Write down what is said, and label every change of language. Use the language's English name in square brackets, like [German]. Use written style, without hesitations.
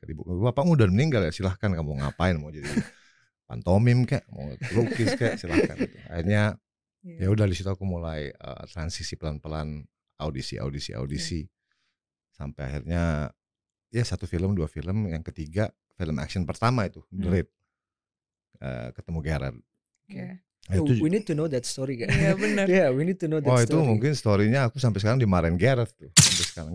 [Indonesian] Kata ibuku, bapakmu udah meninggal ya, silahkan kamu ngapain, mau jadi pantomim kayak, mau lukis kayak, silahkan. Gitu. Akhirnya ya udah di situ aku mulai transisi pelan-pelan, audisi sampai akhirnya ya 1 film, 2 film, yang ketiga film action pertama itu The Raid, ketemu Gerard. [English] We need to know that story kan? [Indonesian] Iya benar. [English] We need to know that story. [Indonesian] Itu mungkin storynya aku sampai sekarang dimarahin Gerard tuh sampai sekarang.